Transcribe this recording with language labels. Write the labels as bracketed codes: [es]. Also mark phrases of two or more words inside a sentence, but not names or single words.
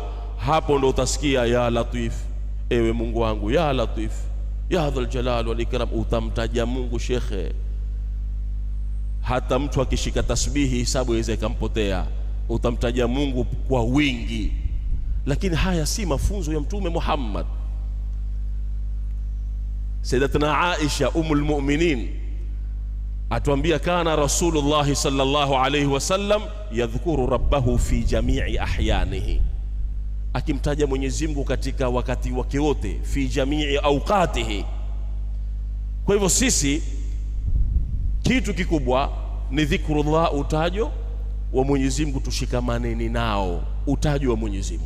[sw] Hapo ndo utasikia [ar] يا لطيف, [sw] ewe Mungu wangu, [ar] يا لطيف يا ذا الجلال والإكرام. [sw] Utamtaja Mungu shekhe, hata mtu akishika tasbihi hisabu iweze ikampotea. Utamtaja Mungu kwa wingi. Lakini haya si mafunzo ya Mtume Muhammad. [ar] سيدتنا عائشة أم المؤمنين atuambia كان رسول الله صلى الله عليه وسلم يذكر ربه في جميع أحيانه, [sw] akimtaja Mwenyezi Mungu katika wakati wake wote, [ar] في جميع أوقاته. [sw] Kwa hivyo sisi kitu kikubwa ni dhikrullah, utajo wa Mwenyezi Mungu, tushikamaneni nao utajo wa Mwenyezi Mungu.